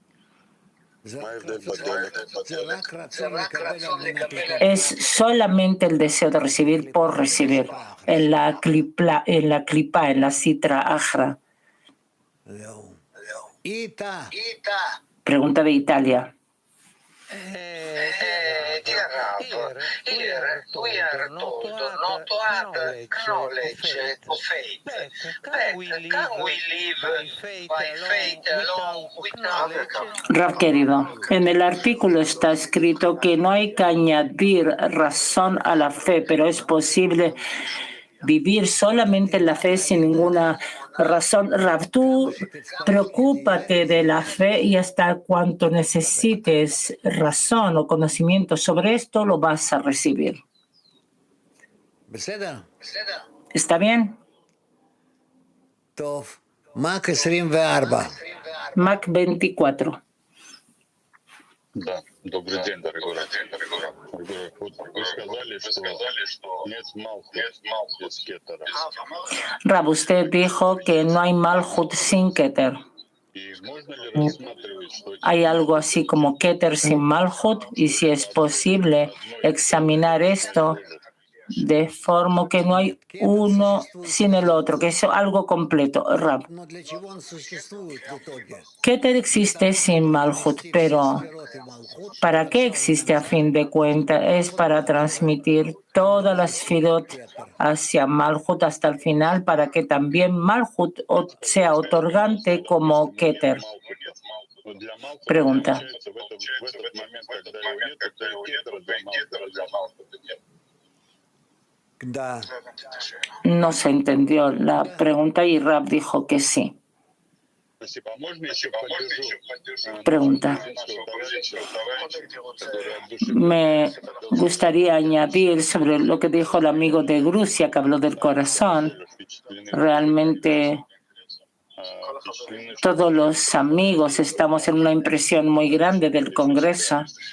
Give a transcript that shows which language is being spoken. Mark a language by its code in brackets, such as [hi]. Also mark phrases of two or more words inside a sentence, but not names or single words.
[es] Es solamente el deseo de recibir por recibir en la klipa, en la [arc] Sitra Achra. [es] Pregunta de Italia. [en] Dear Rav, here we are told not to add knowledge of faith. But can we live by faith alone without [es] Rab querido, en el artículo está escrito que no hay que añadir razón a la fe, pero es posible vivir solamente en la fe sin ninguna razón. Rab, tú preocúpate de la fe y hasta cuanto necesites razón o conocimiento sobre esto, lo vas a recibir. ¿Está bien? Mac 24. Mac 24. [ru] Да, добрый день, дорогой Рав. Вот вы сказали, что нет Малхут без Кетера. [es] Rab, usted dijo que no hay Malhut sin Keter. [ru] И можно ли рассматривать, что [es] Hay algo así como Keter sin Malhut, y si es posible examinar esto de forma que no hay uno sin el otro, que es algo completo. Rab, Keter existe sin Malhut, pero ¿para qué existe a fin de cuentas? Es para transmitir todas las Sfirot hacia Malhut hasta el final, para que también Malhut sea otorgante como Keter. [ru] для Малхута [es] Pregunta. [ru] получается в этот момент, когда его нет, это и Кетера для Малхута нет. [es] No se entendió la pregunta y Rab dijo que sí. [ru] Спасибо. А можно еще поддержу [es] Pregunta. Me gustaría añadir sobre lo que dijo el amigo de Rusia que habló del corazón. Realmente todos los amigos estamos en una impresión muy grande del Congreso,